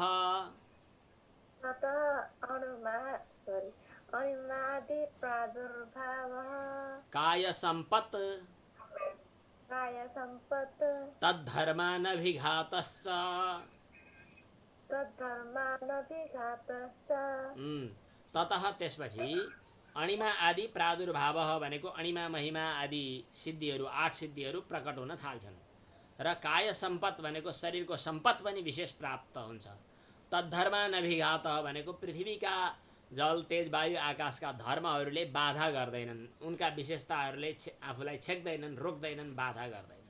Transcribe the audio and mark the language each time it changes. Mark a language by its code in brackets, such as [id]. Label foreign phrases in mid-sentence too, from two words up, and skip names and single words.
[sa] ततः अणिमादि प्रादुर्भावः काय सम्पत् काय सम्पत् तद्धर्मान विघातश्च। तद्धर्मान् विघातश्च। [ne] ततः त्यसपछि [sa] अणिमा आदि प्रादुर्भावः [ne] भनेको अणिमा महिमा आदि सिद्धिहरू, 8 सिद्धिहरू प्रकट हुन थाल्छन् र [sa] काय सम्पत् [ne] भनेको शरीरको सम्पत् पनि विशेष प्राप्त हुन्छ। [sa] तद्धर्मान अभिघातः [ne] भनेको पृथ्वीका जल तेज वायु आकाशका धर्महरूले बाधा गर्दैनन्, उनका विशेषताहरूले आफूलाई छेक्दैनन्, रोक्दैनन्, बाधा गर्दैनन्।